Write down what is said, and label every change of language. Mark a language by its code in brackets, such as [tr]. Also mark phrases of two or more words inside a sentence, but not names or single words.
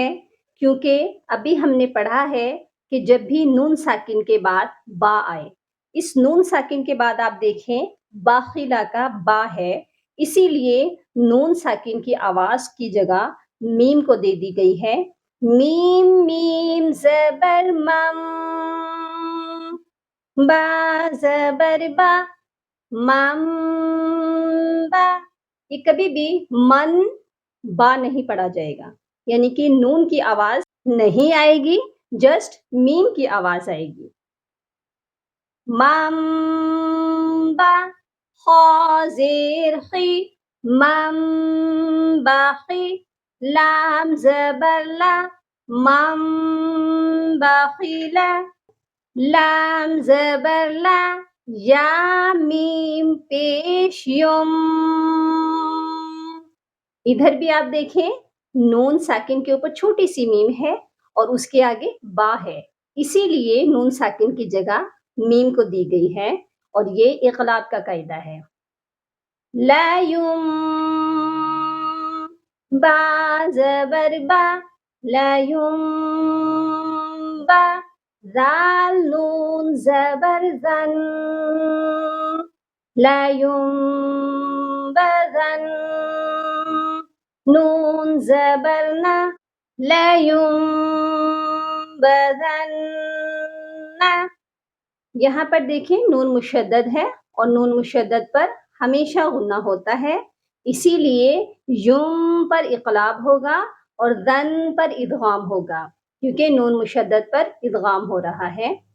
[ur] کیونکہ ابھی ہم نے پڑھا ہے کہ جب بھی نون ساکن کے بعد با آئے، اس نون ساکن کے بعد آپ دیکھیں باخلہ کا با ہے، اسی لیے نون ساکن کی آواز کی جگہ میم کو دے دی گئی ہے۔ میم میم زبر مم، با زبر با، مم با۔ یہ کبھی بھی من با نہیں پڑھا جائے گا، یعنی کہ نون کی آواز نہیں آئے گی، جسٹ میم کی آواز آئے گی۔ مم با، خا زیر خی، مم باخی، لام زبر لا، مم باخیلا، لام زبر لا، یا میم پیش یم۔ ادھر بھی آپ دیکھیں نون ساکن کے اوپر چھوٹی سی میم ہے اور اس کے آگے با ہے، اسی لیے نون ساکن کی جگہ میم کو دی گئی ہے، اور یہ اقلاب کا قاعدہ ہے۔ لا یم، با زبر با، لا یم با، ذال نون زبر زن، لا یم بزن، نون زبر نا، لا یم بزن نا۔ یہاں پر دیکھیں نون مشدد ہے اور نون مشدد پر ہمیشہ غنہ ہوتا ہے، اسی لیے یم پر اقلاب ہوگا اور ذن پر ادغام ہوگا، کیونکہ نون مشدد پر ادغام ہو رہا ہے۔